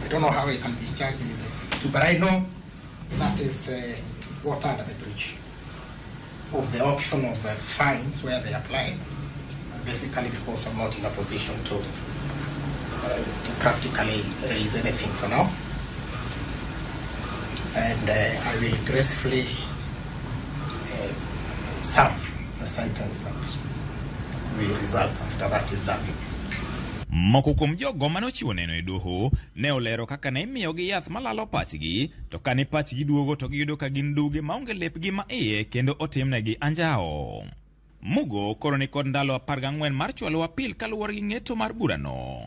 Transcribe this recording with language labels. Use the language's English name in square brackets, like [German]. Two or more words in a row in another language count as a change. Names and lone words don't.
[English] I don't know how I can be charged with the two, but I know that is water under the bridge of the option of fines where they apply, basically because I'm not in a position to practically raise anything for now. And I will gracefully serve the sentence that will result after that is done. [Luo (Kenya and Tanzania)] Moko kuom jogo mane ochiwo neno e doho ne olero kaka ne imiyogi yath malalo pachgi, to kane pachgi duogo to giyudo ka gin duge maonge lepgi ma iye kendo otimnegi anjao. Mugo koro ni kod ndalo 14 mar chwalo apil kaluwore gi ng'eto mar burano.